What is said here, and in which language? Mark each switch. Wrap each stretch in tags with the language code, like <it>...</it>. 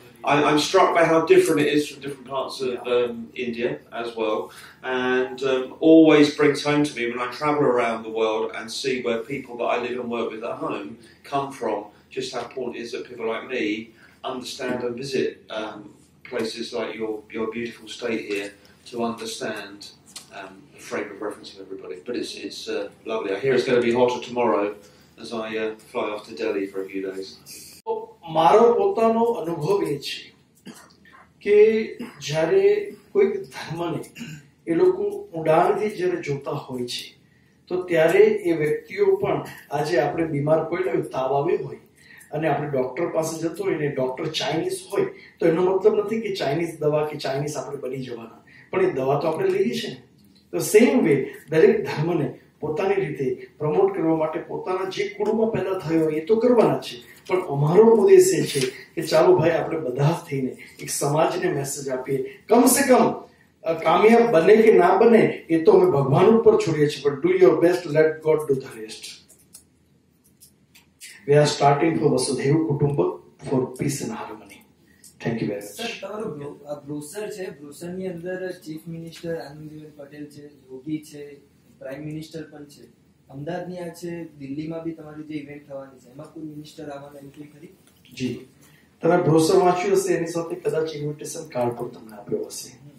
<en>I'm struck by how different it is from different parts of India as well, and always brings home to me when I travel around the world and see where people that I live and work with at home come from, just how important it is that people like me understand and visit places like your beautiful state here to understand the frame of reference of everybody. But it's lovely. I hear it's going to be hotter tomorrow as I fly off to Delhi for a few days.</en> <gu>મારો પોતાનો અનુભવ એ છે કે જ્યારે કોઈક ધર્મને એ લોકો ઊંડાણથી જ્યારે જોતા હોય છે તો ત્યારે એ વ્યક્તિઓ પણ આજે આપણે બીમાર પડીએ તાવ આવ્યો હોય અને આપણે ડોક્ટર પાસે જતો હોય ને ડોક્ટર ચાઇનીઝ હોય તો એનો મતલબ નથી કે ચાઇનીઝ દવા કે ચાઇનીઝ આપણે બની જવાના, પણ એ દવા તો આપણે લઈએ છીએ ને. તો સેમ વે દરેક ધર્મને પોતાની રીતે પ્રમોટ કરવા માટે પોતાના જે કુળમાં પેદા થયો એ તો કરવાના છે, પણ અમારો ઉદ્દેશ એ છે કે ચાલો ભાઈ આપણે બધા થઈને એક સમાજને મેસેજ આપીએ.</gu> <hi>કમ સે કમ</hi> <gu>કામયાબ બને કે ના બને એ તો અમે ભગવાન ઉપર છોડીએ છીએ, પણ</gu> <en>Do your best, let God do the rest. We are starting for Vasudhaiva Kutumbam for peace and harmony. Thank you very much.</en> <gu>Sir, તમારું બ્રોશર છે, બ્રોશરની અંદર ચીફ મિનિસ્ટર આનંદીબેન પટેલ છે, યોગી છે, પ્રાઇમ મિનિસ્ટર પણ છે, અમદાવાદની આ છે, દિલ્હીમાં બી તમારી જે ઇવેન્ટ થવાની છે એમાં કોઈ મિનિસ્ટર આવવાના એન્ટ્રી ખરી? જી, તમે બ્રોશર વાંચ્યું હશે, એની સાથે કદાચ ઇન્વિટેશન કાર્ડ પણ તમને આપ્યો હશે.</gu>